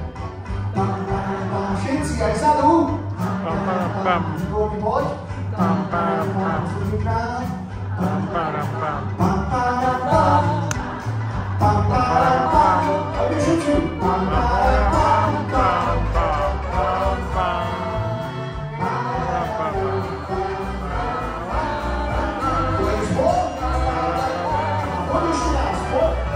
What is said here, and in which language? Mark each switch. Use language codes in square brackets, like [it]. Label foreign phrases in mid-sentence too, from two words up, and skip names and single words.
[sk] Pam, pam, pam, všetci aj vzadu. Pam, pam, pam, poď. Pam, pam, pam, druhýkrát. Pam, pam, pam, pam, pam, pam. Pam, pam, pam, poďme všetci. Pam, pam, pam, pam, pam, pam. Poďme spolu. Poďme ešte raz, poď.